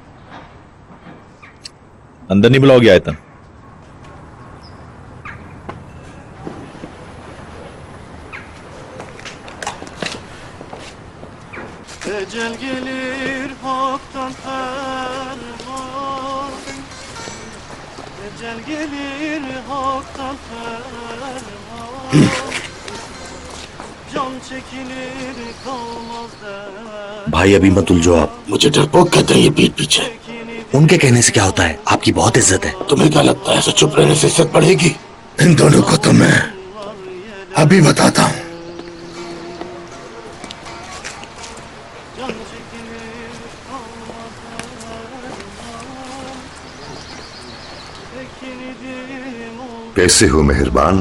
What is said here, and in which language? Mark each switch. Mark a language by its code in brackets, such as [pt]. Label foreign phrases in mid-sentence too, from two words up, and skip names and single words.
[hi] अंदर नहीं बुलाओगे आयतन? [tr] Ecel gelir haktan ferman, ecel gelir haktan ferman, can çekilir kalmaz der. [hi] भाई अभी मत उलझो आप। मुझे डरपोक कहते हैं ये पीठ पीछे। उनके कहने से क्या होता है? आपकी बहुत इज्जत है। तुम्हें क्या लगता है ऐसे चुप रहने से इज्जत बढ़ेगी? इन दोनों को तो मैं अभी बताता हूँ। कैसे हो मेहरबान?